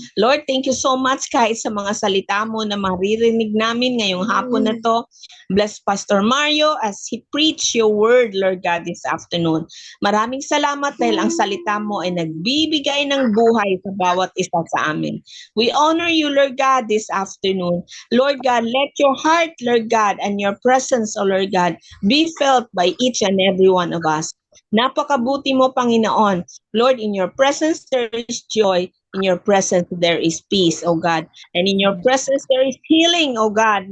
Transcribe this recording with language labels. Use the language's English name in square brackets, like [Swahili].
[Filipino] Lord, [English] thank you so much [Filipino] kahit sa mga salita mo na maririnig namin ngayong hapon na to. [English] Bless Pastor Mario as he preach your word, Lord God, this afternoon. [Filipino] Maraming salamat dahil ang salita mo ay nagbibigay ng buhay sa bawat isa sa amin. [English] We honor you, Lord God, this afternoon. Lord God, let your heart, Lord God, and your presence, O Lord God, be felt by each and every one of us. [Filipino] Napakabuti mo, Panginoon. [English] Lord, in your presence there is joy. In your presence there is peace, O God. And in your presence there is healing, O God.